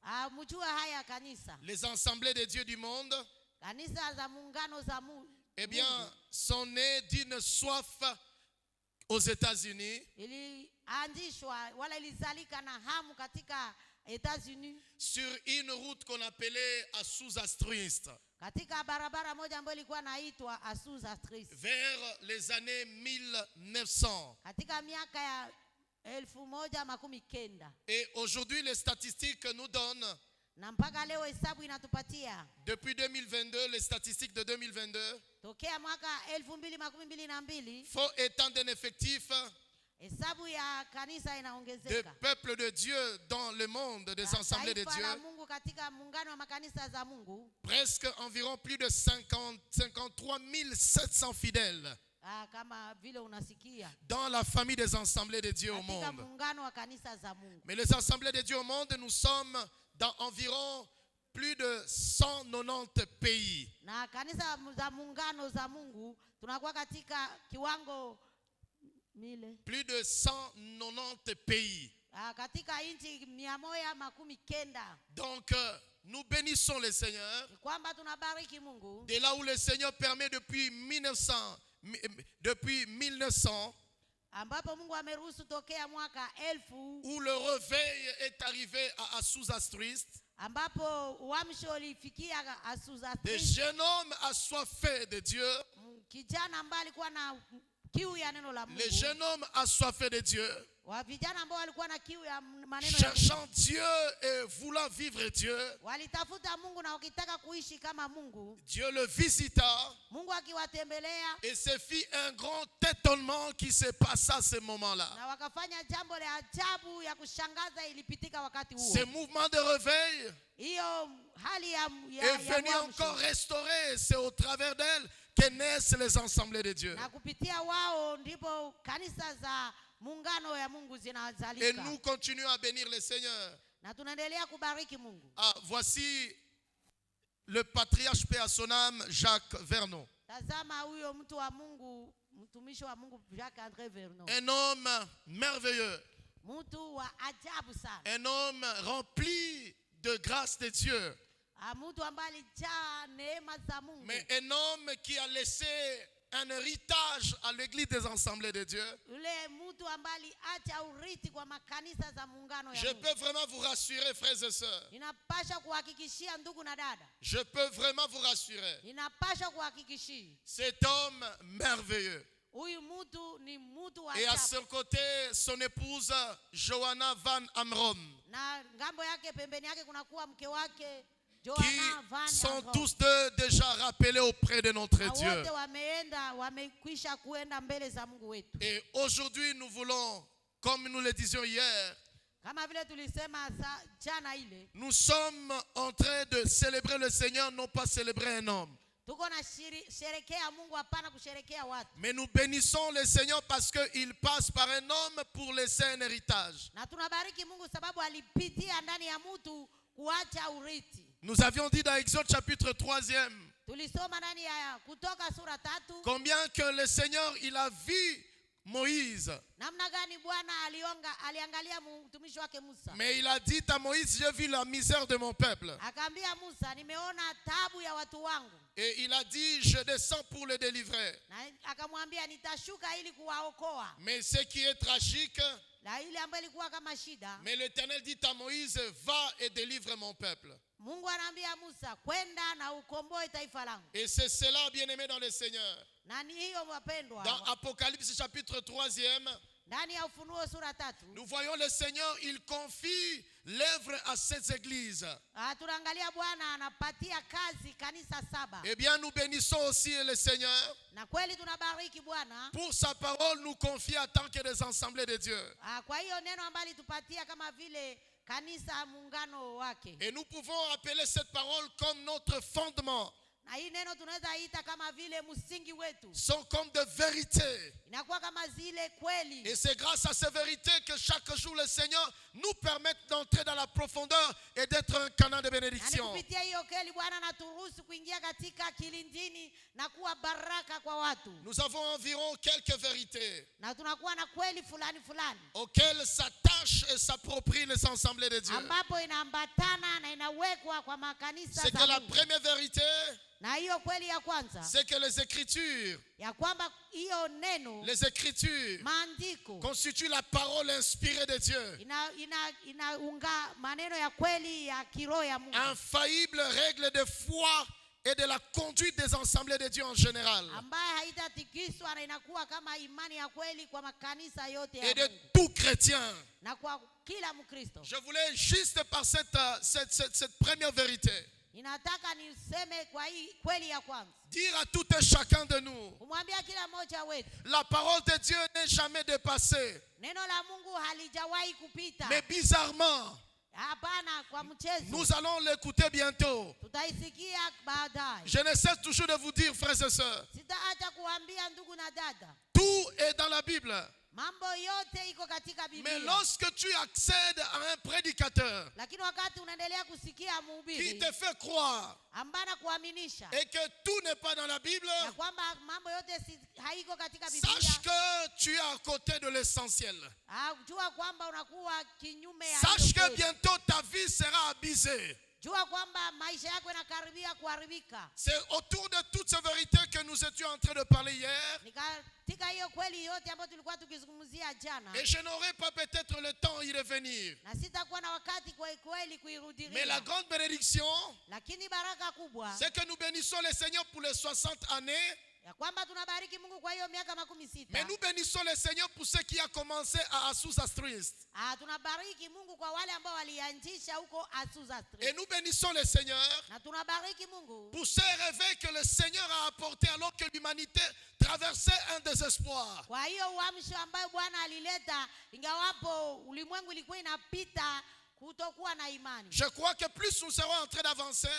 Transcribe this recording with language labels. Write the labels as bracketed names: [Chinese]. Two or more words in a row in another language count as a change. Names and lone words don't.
[French] Les assemblées de Dieu du monde, eh bien, sont nées d'une soif aux États-Unis États-Unis, sur une route qu'on appelait Azusa Street, [Swahili] katika barabara moja ambayo ilikuwa inaitwa Azusa Street, [French] vers les années 1900. [Swahili] katika miaka ya 1900. [French] Et aujourd'hui, les statistiques nous donnent, [Swahili] Na mpaka leo hesabu inatupatia [French] depuis 2022, les statistiques de 2022, [Swahili] tokea mwaka 2022 [French] faut étendre un effectif [Swahili] hesabu ya kanisa [French] de [Swahili] inaongezeka. [French] peuple de Dieu dans le monde, des assemblées de [Swahili] Taifa [French] Dieu, la [Swahili] Mungu katika muungano wa makanisa za Mungu, [French] presque environ plus de 53 700 fidèles [Swahili] kama vile unasikia [French] dans la famille des assemblées de Dieu au [Swahili] katika [French] monde. [Swahili] muungano wa kanisa za Mungu. [French] Mais les assemblées de Dieu au monde, nous sommes dans environ plus de 190 pays. [Swahili] Na kanisa za muungano za Mungu tunakuwa katika kiwango mile [French] Plus de 190 pays. [Swahili] katika nchi 190. [French] Donc, nous bénissons le Seigneur. [Swahili] Ni kwamba tunabariki Mungu [French] De là où le Seigneur permet depuis 1900, [Swahili] ambapo Mungu ameruhusu tokea mwaka 1000 [French] où le réveil est arrivé à Azusa Street. [Swahili] ambapo uamsho ulifikia Azusa [French] Des [Swahili] Street. [French] jeunes hommes assoiffés de Dieu. [Swahili] Kijana ambaye alikuwa na kiu ya neno la Mungu. [French] Les jeunes hommes assoiffés de Dieu. [Swahili] Wa vijana ambao walikuwa na kiu ya maneno ya Mungu. [French] Cherchant Dieu et voulant vivre Dieu. [Swahili] Walitafuta Mungu na wakitaka kuishi kama Mungu. [French] Dieu le visita. [Swahili] Mungu akiwatembelea. [French] Et se fit un grand étonnement qui se passa à ce moment-là. [Swahili] Na wakafanya jambo la ajabu ya kushangaza ilipitika wakati huo. [French] Ce mouvement de réveil [Swahili] Hiyo hali ya [French] est venu encore restaurer. C'est au travers d'elle que naissent les assemblées de Dieu. [Swahili] Na kupitia wao ndipo kanisa za muungano ya Mungu [French] Et [Swahili] zinazalika. [French] nous continuons à bénir le Seigneur. [Swahili] Na tunaendelea kubariki Mungu. [French] Voici le patriarche paix à son âme, Jacques Vernon. [Swahili] Tazama huyo mtu wa Mungu, mtumishi wa Mungu Jacques-André Vernon. [French] Un homme merveilleux. [Swahili] Mtu wa ajabu sana. [French] Un homme rempli de grâce de Dieu. [Swahili] Mtu ambaye alijaa neema za Mungu. [French] Mais un homme qui a laissé un héritage à l'église des assemblées de Dieu. [Swahili] Yule mtu ambaye aliacha urithi kwa makanisa za muungano ya [French] Je [Swahili] Mungu. [French] peux vraiment vous rassurer, frères et sœurs. [Swahili] Ninapasha kuhakikishia ndugu na dada. [French] Je peux vraiment vous rassurer. [Swahili] Ninapasha kuhakikishia. [French] Cet homme merveilleux. [Swahili] Huyu mtu ni mtu wa [French] Et à [Swahili] ajabu. [French] son côté, son épouse, Johanna Van Amrom. [Swahili] Na ngambo yake pembeni yake kuna kuwa mke wake [French] Qui [Swahili] Johanna Van [French] sont [Swahili] Amrom. [French] tous deux déjà rappelés auprès de notre [Swahili] Na [French] Dieu. [Swahili] wote wamekwisha kuenda mbele za Mungu wetu. [French] Et aujourd'hui, nous voulons, comme nous le disions hier, [Swahili] Kama vile tulisema jana ile, [French] nous sommes en train de célébrer le Seigneur, non pas célébrer un homme. [Swahili] tuko na sherekea Mungu, hapana kusherekea watu. [French] Mais nous bénissons le Seigneur parce qu'il passe par un homme pour laisser un héritage. [Swahili] Na tunabariki Mungu sababu alipitia ndani ya mtu kuacha urithi. [French] Nous avions dit dans Exode chapitre 3e, [Swahili] Tulisoma ndani ya Kutoka sura 3 [French] combien que le Seigneur, il a vu Moïse. [Swahili] namna gani Bwana aliangalia mtumishi wake Musa. [French] Mais il a dit à Moïse, j'ai vu la misère de mon peuple. [Swahili] Akaambia Musa, nimeona taabu ya watu wangu. [French] Et il a dit, je descends pour le délivrer. [Swahili] Na akamwambia nitashuka ili kuwaokoa. [French] Mais ce qui est tragique, [Swahili] Na ile ambayo ilikuwa kama shida, [French] mais l'Éternel dit à Moïse, va et délivre mon peuple. [Swahili] Mungu anaambia Musa, kwenda na ukomboe taifa langu. [French] Et c'est cela, bien-aimé dans le Seigneur. [Swahili] Na ni hiyo wapendwa. [French] Dans Apocalypse chapitre 3e, [Swahili] Ndani ya Ufunuo sura 3 [French] nous voyons le Seigneur, il confie l'œuvre à cette église. [Swahili] tunaangalia Bwana anapatia kazi kanisa 7. [French] Eh bien, nous bénissons aussi le Seigneur. [Swahili] Na kweli tunabariki Bwana. [French] Pour sa parole nous confie en tant que des assemblées de Dieu. [Swahili] Kwa hiyo neno ambalo litupatia kama vile kanisa muungano wake. [French] Et nous pouvons appeler cette parole comme notre fondement. [Swahili] Na hii neno tunaweza ita kama vile msingi wetu. [French] Sont comme de vérités. [Swahili] Inakuwa kama zile kweli. [French] Et c'est grâce à ces vérités que chaque jour le Seigneur nous permet d'entrer dans la profondeur et d'être un canal de bénédiction. [Swahili] Na kupitia hiyo kweli Bwana anaturuhusu kuingia katika kilindini na kuwa baraka kwa watu. [French] Nous avons environ quelques vérités [Swahili] Na tunakuwa na kweli fulani [French] auxquelles s'attachent et s'approprient les assemblées de Dieu. [Swahili] ambapo inaambatana na inawekwa kwa makanisa [French] C'est [Swahili] za [French] que la [Swahili] Mungu. [French] première vérité, [Swahili] Na hiyo kweli ya kwanza [French] c'est que les Écritures, [Swahili] ya kwamba hiyo neno [French] les Écritures [Swahili] maandiko [French] constituent la parole inspirée de Dieu. [Swahili] inaunga maneno ya kweli ya kiroho ya Mungu, [French] Infaillible règle de foi et de la conduite des assemblées de Dieu en général. [Swahili] ambaye haitatikiswa na inakuwa kama imani ya kweli kwa makanisa yote ya [French] Et de [Swahili] Mungu [French] tout chrétien. [Swahili] na kwa kila Mkristo. [French] Je voulais juste par cette première vérité [Swahili] Ninataka niseme kwa hii kweli ya kwanza, [French] dire à tout et chacun de nous, [Swahili] kumwambia kila mmoja wetu, [French] la parole de Dieu n'est jamais dépassée. [Swahili] neno la Mungu halijawahi kupita. [French] Mais bizarrement, [Swahili] Hapana, kwa mchezo. [French] nous allons l'écouter bientôt. [Swahili] Tutaisikia baadaye. [French] Je ne cesse toujours de vous dire, frères et sœurs, [Swahili] Sitaacha kuambia ndugu na dada, [French] tout est dans la Bible. [Swahili] mambo yote iko katika [French] Mais [Swahili] Biblia. [French] lorsque tu accèdes à un prédicateur [Swahili] Lakini wakati unaendelea kusikia [French] qui [Swahili] mhubiri [French] te fait croire [Swahili] ambana kuaminisha [French] et que tout n'est pas dans la Bible, [Swahili] ya kwamba mambo yote haiko katika [French] sache [Swahili] Biblia, [French] que tu es à côté de l'essentiel. [Swahili] jua kwamba unakuwa kinyume ya [French] Sache [Swahili] hiyo [French] que [Swahili] kweli. [French] bientôt ta vie sera abusée. [Swahili] Jua kwamba maisha yako yanakaribia kuharibika. [French] C'est autour de toutes ces vérités que nous étions en train de parler hier. [Swahili] Ni katika hiyo kweli yote ambayo tulikuwa tukizungumzia jana, [French] Et je n'aurai pas peut-être le temps d'y revenir. [Swahili] na sitakuwa na wakati kwa kweli [French] Mais la [Swahili] kuirudilia. [French] grande bénédiction, [Swahili] Lakini baraka kubwa [French] c'est que nous bénissons le Seigneur pour les 60 années. [Swahili] ya kwamba tunabariki Mungu kwa hiyo miaka 60. [French] Mais nous bénissons le Seigneur pour ce qui a commencé à Azusa Street. [Swahili] Tunabariki Mungu kwa wale ambao walianzisha huko Azusa [French] Et [Swahili] Street. [French] nous bénissons le Seigneur [Swahili] Na tunabariki Mungu [French] pour ce réveil que le Seigneur a apporté alors que l'humanité traversait un désespoir. [Swahili] kwa hiyo uamsho ambayo Bwana alileta, ingawapo ulimwengu ilikuwa inapita kutokuwa na imani. [French] Je crois que plus nous serons en train d'avancer,